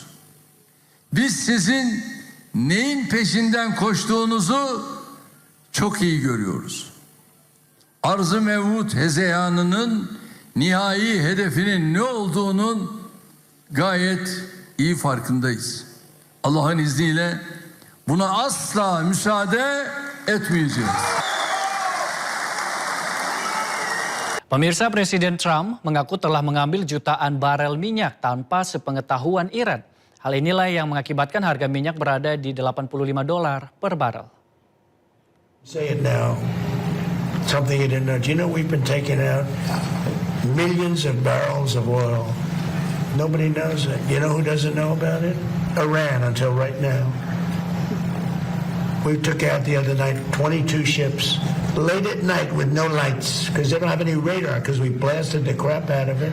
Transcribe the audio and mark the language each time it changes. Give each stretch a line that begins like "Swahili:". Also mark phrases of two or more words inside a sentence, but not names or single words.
Turkish: Biz sizin neyin peşinden koştuğunuzu çok iyi görüyoruz. Arz-ı mevhut hezeyanının nihai hedefinin ne olduğunun gayet iyi farkındayız. Allah'ın izniyle buna asla müsaade etmeyeceğiz.
Indonesian: Pemirsa, Presiden Trump mengaku telah mengambil jutaan barel minyak tanpa sepengetahuan Iran. Hal inilah yang mengakibatkan harga minyak berada di $85 per barel.
English: Say it now. Something you didn't know. Do you know we've been taking out millions of barrels of oil? Nobody knows it. You know who doesn't know about it? Iran until right now. We took out the other night 22 ships late at night with no lights because they don't have any radar because we blasted the crap out of it.